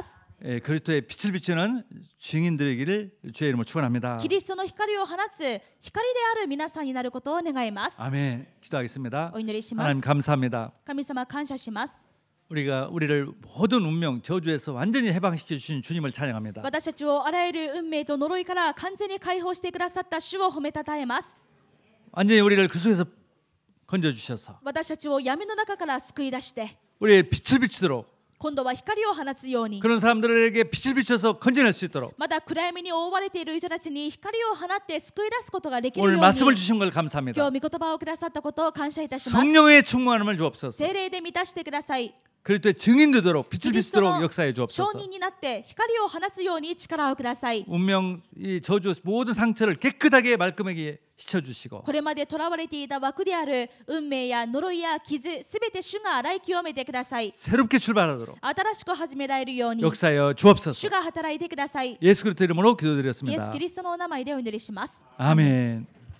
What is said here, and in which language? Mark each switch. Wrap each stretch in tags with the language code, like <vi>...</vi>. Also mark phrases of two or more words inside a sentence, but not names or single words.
<ko>그리스도의 빛을 비추는 증인들이기를 주의 이름으로 축원합니다.</ko> <ja>キリストの光を放つ光である皆さんになることを願います</ja> <ko>아멘. 기도하겠습니다.</ko> <ja>お祈りします</ja> <ko>하나님 감사합니다.</ko> <ja>神様感謝します</ja> <ko>우리를 모든 운명 저주에서 완전히 해방시켜 주신 주님을 찬양합니다.</ko> <ja>私たちをあらゆる運命と呪いから完全に解放してくださった主を褒めたたえます</ja> <ko>완전히 우리를 그 속에서 건져 주셔서</ko> <ja>私たちを闇の中から救い出して</ja> <ko>우리의 빛을 비추도록</ko> <ja>今度は光を放つように</ja> <ko>그런 사람들에게 빛을 비춰서 건져낼 수 있도록</ko> <ja>まだ暗闇に覆われている人たちに光を放って救い出すことができるよ</ja> <ko>오늘</ko> <ja>うに</ja> <ko>말씀을 주신 걸</ko> <ja>今</ja> <ko>감사합니다.</ko> <ja>日御言葉をくださったことを感謝いたします</ja> <ko>성령의 충만함을 주옵소서.</ko> <ja>聖霊で満たしてください</ja> <ko>그리스도의 증인 되도록 빛을</ko> <ja>キリスト</ja> <ko>비추도록</ko> <ja>の</ja> <ko>역사해</ko> <ja>証</ja> <ko>주옵소서.</ko> <ja>人になって光を放つように力をください</ja> <ko>운명 이 저주 모든 상처를 깨끗하게 말끔하게 씻어 주시고</ko> <ja>これまで囚われていた枠である運命や呪いや傷すべて主が洗い清めてください</ja> <ko>새롭게 출발하도록</ko> <ja>新しく始められるように</ja> <ko>역사하여 주옵소서.</ko> <ja>主が働いてください</ja> <ko>예수 그리스도 이름으로</ko> <ja>イエス</ja> <ko>기도드렸습니다.</ko> <ja>キリストのお名前でお祈りします</ja> <ko>아멘.</ko>